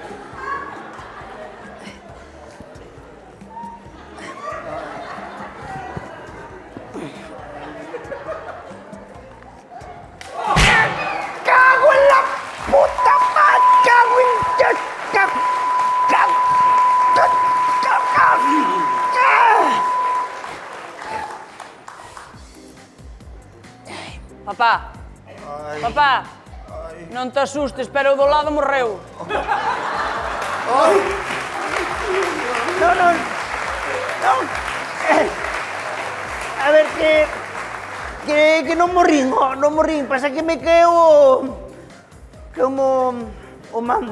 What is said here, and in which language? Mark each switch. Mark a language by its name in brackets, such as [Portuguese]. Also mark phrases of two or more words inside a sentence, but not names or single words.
[Spanish] ¡Cago en la puta madre! ¡Cago en... [Galician] Papá, papá, non te asustes, pero o do lado morreu. No. A ver, que non morrín, pasa que me queo o mando.